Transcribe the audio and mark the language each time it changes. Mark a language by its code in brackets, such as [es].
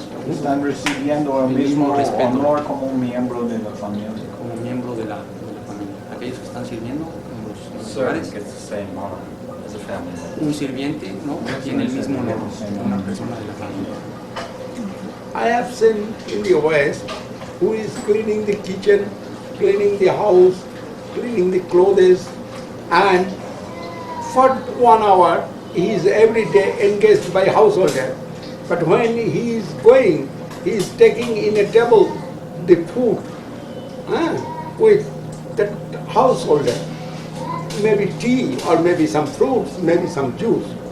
[es] Están recibiendo el mismo honor como un miembro de la familia. como miembro de la familia. Aquellos que están sirviendo en los [en] Servant [es] lugares, [en] gets the same honor as a family member. [es] un sirviente, ¿no?, tiene el mismo honor que una persona de la familia. [en] I have seen in the West who is cleaning the kitchen, cleaning the house, cleaning the clothes, and for 1 hour he is every day engaged by householder. But when he is going, he is taking in a table the food with that householder, maybe tea or maybe some fruits, maybe some juice.